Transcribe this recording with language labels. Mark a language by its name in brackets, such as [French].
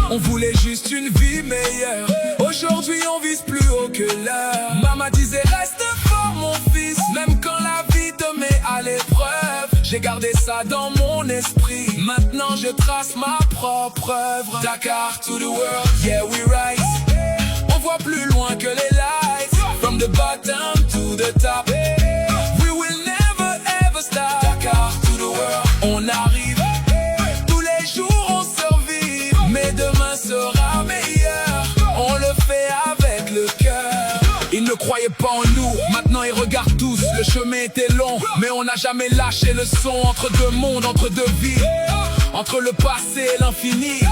[French] On voulait juste une vie meilleure. Aujourd'hui on vise plus haut que l'heure. Maman disait reste fort mon fils, même quand la vie te met à l'épreuve. J'ai gardé ça dans mon esprit. Maintenant je trace ma propre œuvre. [English] Dakar to the world, yeah we rise. [French] On voit plus loin que les lights. [English] From the bottom to the top, we will never ever stop. Dakar to the world, [French] on arrive. Tous les jours on survit, mais demain sera meilleur. On le fait avec le cœur. Ils ne croyaient pas en nous, maintenant ils regardent tous. Le chemin était long, mais on n'a jamais lâché le son. Entre deux mondes, entre deux vies, entre le passé et l'infini.